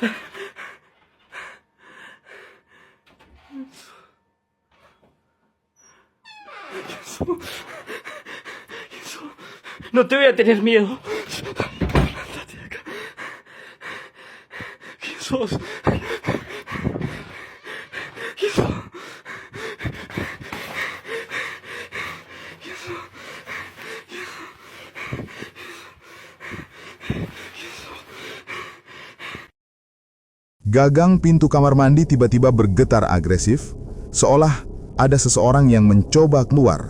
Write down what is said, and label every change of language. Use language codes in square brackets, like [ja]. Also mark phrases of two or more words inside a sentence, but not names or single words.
[es] No te voy a tener miedo. Andate de acá. ¿Quién sos? ¿Quién sos? [id] Gagang pintu kamar mandi tiba-tiba bergetar agresif, seolah ada seseorang yang mencoba keluar.